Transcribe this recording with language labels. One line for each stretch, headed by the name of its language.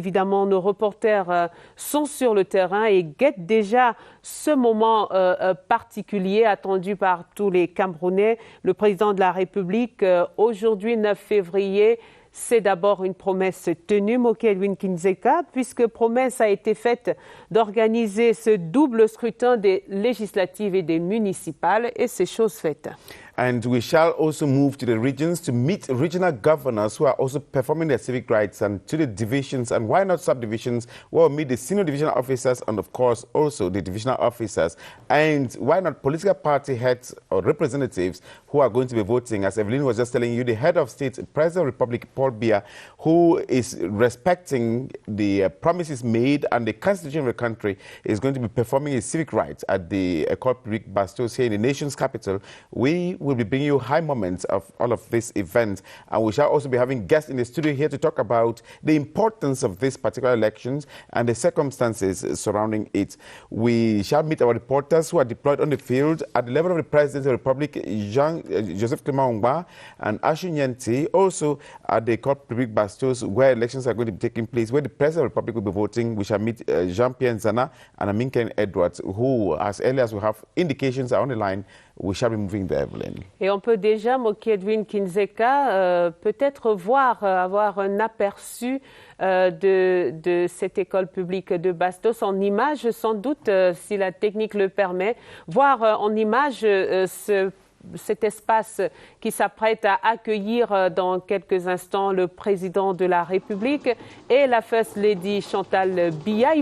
French: Évidemment, nos reporters sont sur le terrain et guettent déjà ce moment particulier attendu par tous les Camerounais. Le président de la République, aujourd'hui 9 février, c'est d'abord une promesse tenue, Mokedwin Kindzeka, puisque promesse a été faite d'organiser ce double scrutin des législatives et des municipales, et c'est chose faite.
English: And we shall also move to the regions to meet regional governors who are also performing their civic rights, and to the divisions, and why not subdivisions, where we'll meet the senior divisional officers and, of course, also the divisional officers. And why not political party heads or representatives who are going to be voting. As Evelyn was just telling you, the head of state, President of the Republic, Paul Biya, who is respecting the promises made and the constitution of the country, is going to be performing his civic rights at the École Publique Bastos here in the nation's capital. We will be bringing you high moments of all of this event, and we shall also be having guests in the studio here to talk about the importance of this particular elections and the circumstances surrounding it. We shall meet our reporters who are deployed on the field at the level of the President of the Republic, Joseph Clement Ongba and Ashu Nyenti, also at the École Publique Bastos, where elections are going to be taking place, where the President of the Republic will be voting. We shall meet Jean-Pierre Nzana and Aminken Edwards, who, as early as we have indications, are on the line. We shall be moving there, Evelyn.
French: Et on peut déjà, Mokedwin Kindzeka, peut-être avoir un aperçu de cette école publique de Bastos en images, sans doute, si la technique le permet, voir en images cet espace qui s'apprête à accueillir dans quelques instants le président de la République et la First Lady Chantal Biya.